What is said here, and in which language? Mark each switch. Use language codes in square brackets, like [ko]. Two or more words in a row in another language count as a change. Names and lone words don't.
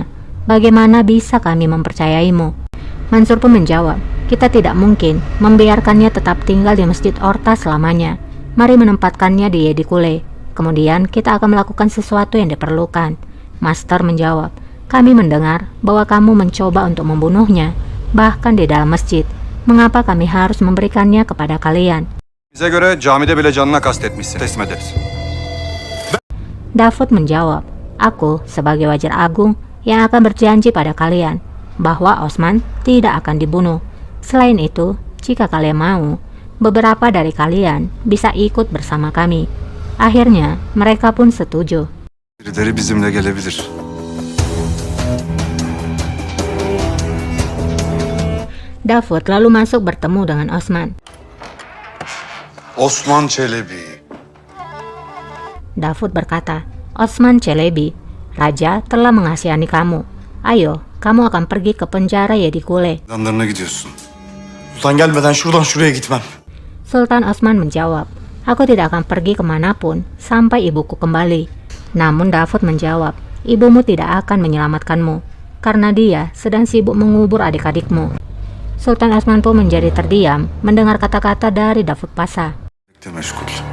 [id] Bagaimana bisa kami mempercayaimu? Mansur pun menjawab, kita tidak mungkin membiarkannya tetap tinggal di Masjid Orta selamanya. Mari menempatkannya di Yedikule. Kemudian kita akan melakukan sesuatu yang diperlukan. Master menjawab, kami mendengar bahwa kamu mencoba untuk membunuhnya, bahkan di dalam masjid. Mengapa kami harus memberikannya kepada kalian? [tr] Bize göre camide bile canına kastetmişsin. Teslim ederiz. [id] Davud menjawab, aku sebagai wajar agung yang akan berjanji pada kalian bahwa Osman tidak akan dibunuh. Selain itu, jika kalian mau, beberapa dari kalian bisa ikut bersama kami. Akhirnya, mereka pun setuju. [tr] Birileri bizimle gelebilir. [id] Davud lalu masuk bertemu dengan Osman. Osman Çelebi. Davud berkata, Osman Çelebi, raja telah mengasihani kamu. Ayo, kamu akan pergi ke penjara Yedikule. [tr] Yanlarına gidiyorsun. Sultan gelmeden şuradan şuraya gitmem. [id] Sultan Osman menjawab, aku tidak akan pergi kemanapun sampai ibuku kembali. Namun Davud menjawab, ibumu tidak akan menyelamatkanmu, karena dia sedang sibuk mengubur adik-adikmu. Sultan Osman pun menjadi terdiam mendengar kata-kata dari Davud Pasha. [tr] Bekle meşgul.